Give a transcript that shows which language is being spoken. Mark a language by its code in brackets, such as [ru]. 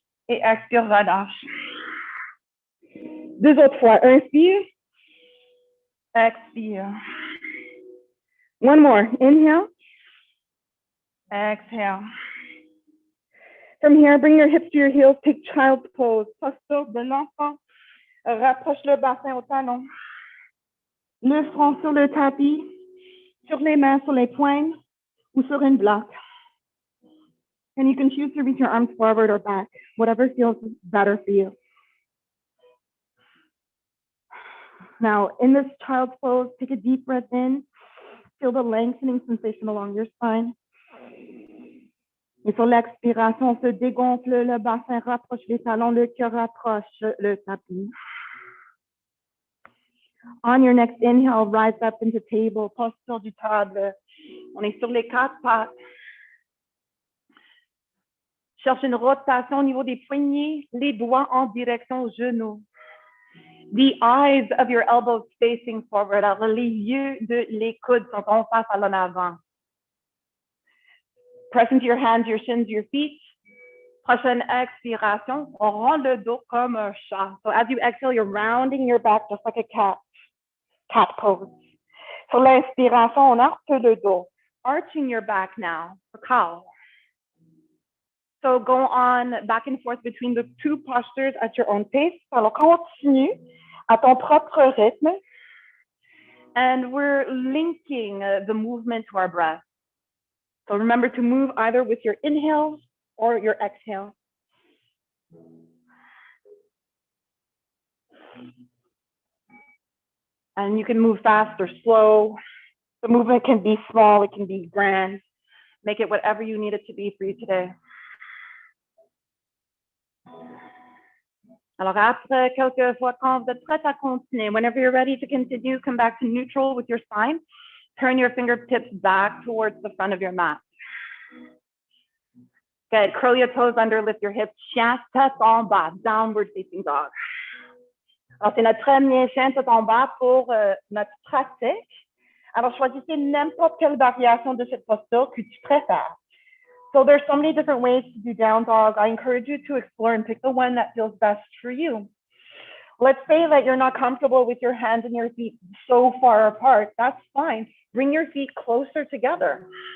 [fr] Et expire, relâche. 2 autres fois. Inspire. Expire. [en] One more. Inhale. Exhale. From here, bring your hips to your heels. Take child's pose. [fr] Posture de l'enfant. Rapproche le bassin au talon. Le front sur le tapis. Sur les mains, sur les poings, ou sur une bloc. [en] And you can choose to reach your arms forward or back, whatever feels better for you. Now, in this child's pose, take a deep breath in. Feel the lengthening sensation along your spine. [fr] Et sur l'expiration, on se dégonfle, le bassin rapproche les talons, le cœur rapproche le tapis. [en] On your next inhale, rise up into table, [fr] posture du table. On est sur les 4 pattes. Cherche une rotation au niveau des poignets, les doigts en direction aux genoux. [en] The eyes of your elbows facing forward. [fr] Alors, les yeux les coudes sont en face à l'en avant. [en] Press into your hands, your shins, your feet. [fr] Prochaine expiration, on rend le dos comme un chat. [en] So as you exhale, you're rounding your back just like a cat pose. [fr] Sur l'inspiration, on arque le dos. [en] Arching your back now for cow. So go on back and forth between the two postures at your own pace. [fr] Alors, continue à ton propre rythme. [en] And we're linking the movement to our breath. So remember to move either with your inhale or your exhale. And you can move fast or slow. The movement can be small, it can be grand. Make it whatever you need it to be for you today. [fr] Alors après quelques fois, quand vous êtes prêt à continuer, [en] whenever you're ready to continue, come back to neutral with your spine. Turn your fingertips back towards the front of your mat. Good. Curl your toes under, lift your hips. [fr] Chien, tête en bas, [en] downward facing dog. [fr] Alors, c'est notre premier chien tête en bas pour notre pratique. Alors, choisissez n'importe quelle variation de cette posture que tu préfères. [en] So there's so many different ways to do down dog. I encourage you to explore and pick the one that feels best for you. Let's say that you're not comfortable with your hands and your feet so far apart. That's fine. Bring your feet closer together.